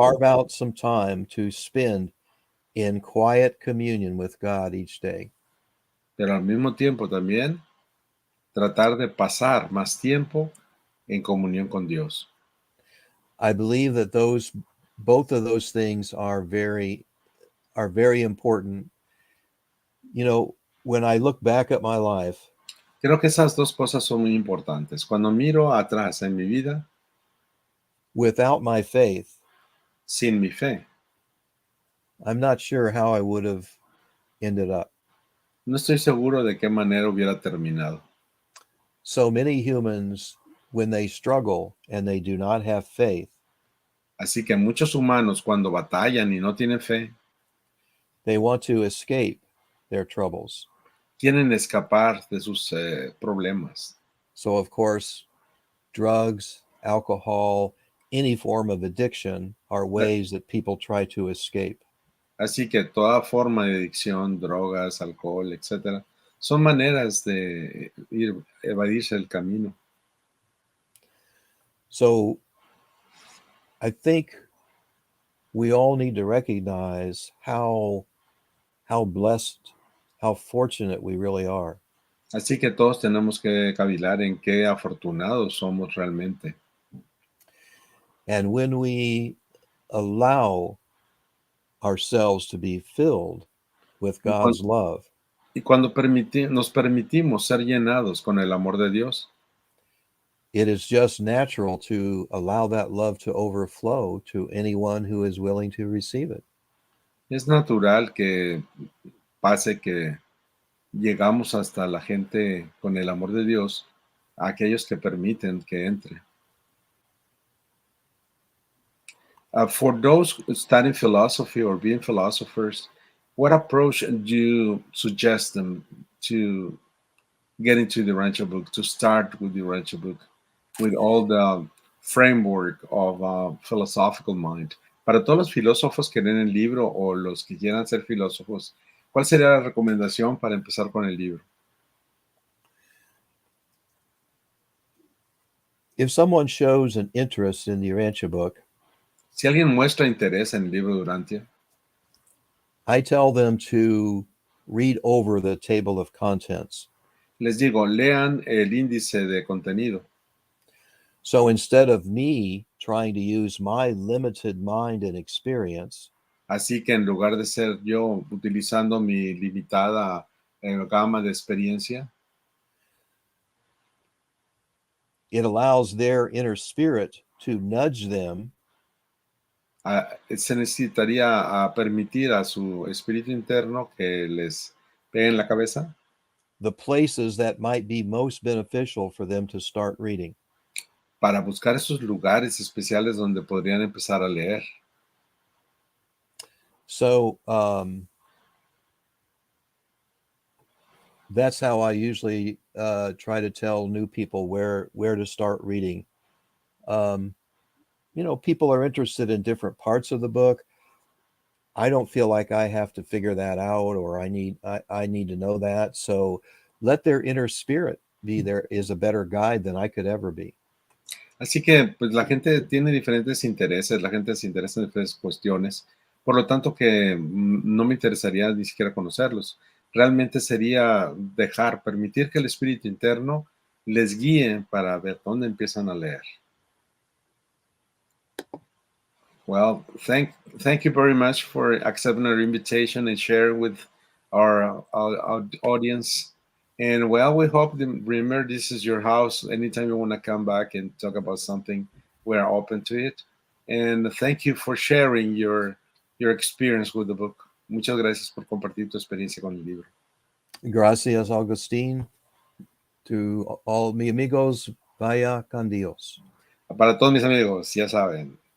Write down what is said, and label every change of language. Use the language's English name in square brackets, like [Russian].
[English] carve out some time to spend in quiet communion with God each day. [Spanish] también tratar de pasar más tiempo en comunión con Dios. [English] I believe that both of those things are very important. You know, when I look back at my life, [Spanish] Creo que esas dos cosas son muy importantes. Cuando miro atrás en mi vida, [English] without my faith, [Spanish] sin mi fe, [English] I'm not sure how I would have ended up. [Spanish] no estoy seguro de qué manera hubiera terminado. [English] So many humans, when they struggle and they do not have faith, [Spanish] Así que muchos humanos cuando batallan y no tienen fe, [English] they want to escape their troubles. [Spanish] quieren escapar de sus problemas. [English] So, of course, drugs, alcohol, any form of addiction are ways that people try to escape. [Spanish] Así que toda forma de adicción, drogas, alcohol, etcétera, son maneras de evadirse el camino. [English] So, I think we all need to recognize how blessed, how fortunate we really are. [Spanish] Así que todos tenemos que cavilar en qué afortunados somos realmente. [English] And when we allow ourselves to be filled with [Spanish] Y [English] God's love, [Spanish] cuando nos permitimos ser llenados con el amor de Dios, [English] it is just natural to allow that love to overflow to anyone who is willing to receive it. [Spanish] es natural que pase que llegamos hasta la gente con el amor de Dios, a aquellos que permiten que entre. [English] For those studying philosophy or being philosophers, what approach do you suggest them to get into the Rancho book, to start with the Rancho book, with all the framework of philosophical mind? [Spanish] Para todos los filósofos que leen el libro o los que quieran ser filósofos, ¿cuál sería la recomendación para empezar con el libro? [English] If someone shows an interest in the Urantia book, [Spanish] Si alguien muestra interés en el libro de Urantia, [English] I tell them to read over the table of contents. [Spanish] les digo, lean el índice de contenido. [English] So instead of me trying to use my limited mind and experience, [Spanish] Así que en lugar de ser yo utilizando mi limitada gama de experiencia, [English] it allows their inner spirit to nudge them [Spanish] Se necesitaría permitir a su espíritu interno que les pegue en la cabeza the places that might be most beneficial for them to start reading. para buscar esos lugares especiales donde podrían empezar a leer. [English] So that's how I usually try to tell new people where to start reading. You know, people are interested in different parts of the book. I don't feel like I have to figure that out, or I need to know that. So let their inner spirit be there is a better guide than I could ever be. [Spanish] Así que, pues la gente tiene diferentes intereses, la gente se interesa en diferentes cuestiones, por lo tanto que no me interesaría ni siquiera conocerlos. Realmente sería permitir que el espíritu interno les guíe para ver dónde empiezan a leer. [English] Well, thank you very much for accepting our invitation and sharing with our audience. And well, we hope remember this is your house. Anytime you want to come back and talk about something, we're open to it. And thank you for sharing your experience with the book. [Spanish] Muchas gracias por compartir tu experiencia con el libro. Gracias, Agustín. [English] To all [Spanish] mi amigos, vaya con Dios. Para todos mis amigos, ya saben.